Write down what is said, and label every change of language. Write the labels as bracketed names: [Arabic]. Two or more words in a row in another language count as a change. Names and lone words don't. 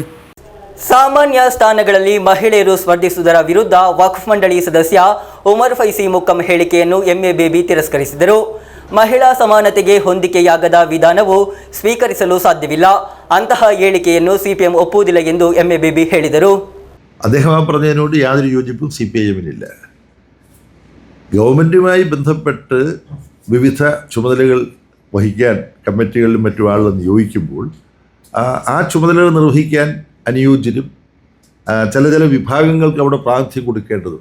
[Kannada] ಸಾಮಾನ್ಯ ಸ್ಥಾನಗಳಲ್ಲಿ ಮಹಿಳೆಯರು ಸ್ಪರ್ಧಿಸುವುದರ ವಿರುದ್ಧ ವಕ್ಫ್ ಮಂಡಳಿ ಸದಸ್ಯ ಉಮರ್ ಫೈಸಿ ಮುಕ್ಕಂ ಹೇಳಿಕೆಯನ್ನು MA ಬೇಬಿ ತಿರಸ್ಕರಿಸಿದರು. ಮಹಿಳಾ ಸಮಾನತೆಗೆ ಹೊಂದಿಕೆಯಾಗದ ವಿಧಾನವು ಸ್ವೀಕರಿಸಲು ಸಾಧ್ಯವಿಲ್ಲ. ಅಂತಹ ಹೇಳಿಕೆಯನ್ನು CPM ಒಪ್ಪುವುದಿಲ್ಲ ಎಂದು MA ಬೇಬಿ ಹೇಳಿದರು. [Malayalam] അദ്ദേഹം ആ പറഞ്ഞതിനോട് യാതൊരു യോജിപ്പും CPIM-നില്ല. ഗവൺമെൻറ്റുമായി ബന്ധപ്പെട്ട് വിവിധ ചുമതലകൾ വഹിക്കാൻ കമ്മിറ്റികളിലും മറ്റു ആളുകൾ നിയോഗിക്കുമ്പോൾ ആ ചുമതലകൾ നിർവഹിക്കാൻ അനുയോജ്യരും ചില വിഭാഗങ്ങൾക്ക് അവിടെ പ്രാതിനിധ്യം കൊടുക്കേണ്ടതുണ്ട്.